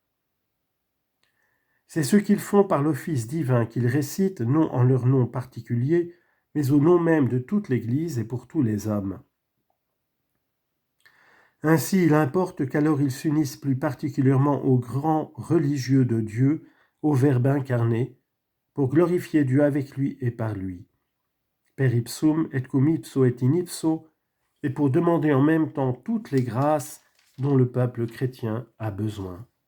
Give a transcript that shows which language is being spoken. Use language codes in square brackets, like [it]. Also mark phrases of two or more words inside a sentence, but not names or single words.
[fr] C'est ce qu'ils font par l'office divin qu'ils récitent, non en leur nom particulier, mais au nom même de toute l'Église et pour tous les hommes. Ainsi, il importe qu'alors ils s'unissent plus particulièrement aux grands religieux de Dieu, au Verbe incarné, pour glorifier Dieu avec lui et par lui. [la] Per ipsum et cum ipso et in ipso, [fr] et pour demander en même temps toutes les grâces dont le peuple chrétien a besoin.